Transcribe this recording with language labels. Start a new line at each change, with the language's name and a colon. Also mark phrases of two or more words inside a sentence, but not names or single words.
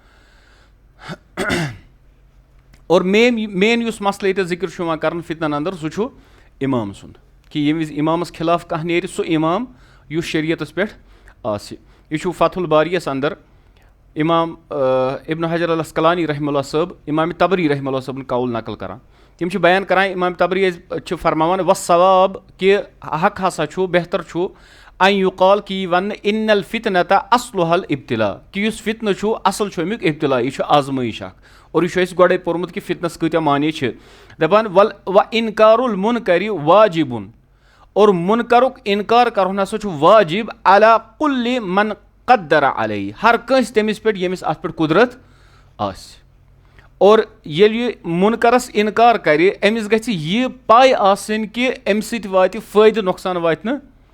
Kashmiri: اور مین یُس مسلہٕ ییٚتہِ ذِکر چھُ یِوان کرنہٕ فتنن انٛدر سُہ چھُ اِمام سُنٛد کہِ ییٚمہِ وِزِ اِمامس خِلاف کانٛہہ نیرِ سُہ اِمام یُس شریعتس پٮ۪ٹھ آسہِ یہِ چھُ فتح الباری یس انٛدر امام ابن حجر العسقلانی
Arabic: رحمہ اللہ
Kashmiri: صٲب امام تبری
Arabic: رحمہ اللہ
Kashmiri: صٲبُن قول نقل کران تِم چھِ بیان کران امام تبری چھِ فرماوان والصواب کہِ حق ہسا چھُ بہتر چھُ
Arabic: ان یُقال
Kashmiri: کہِ یہِ وننہٕ
Arabic: ان الفتنة اصلها الابتلاء
Kashmiri: کہِ یُس فتنہٕ چھُ اصل چھُ امیُک ابتلا یہِ چھُ آزمٲیش اکھ اور یہِ چھُ اَسہِ گۄڈے پوٚرمُت کہِ فتنس کۭتیاہ معنے چھِ دپان
Arabic: وانکار المنکر واجبٌ
Kashmiri: اور مُنکرُک انکار کرُن ہسا چھُ واجب
Arabic: علی کُلہِ من قدر علیہ
Kashmiri: ہر کٲنٛسہِ تٔمِس پٮ۪ٹھ ییٚمِس اتھ پٮ۪ٹھ قُدرت آسہِ اور ییٚلہِ یہِ مُنکرس انکار کرِ أمِس گژھِ یہِ پاے آسٕنۍ کہِ امہِ سۭتۍ واتہِ فٲیدٕ نۄقصان واتہِ نہٕ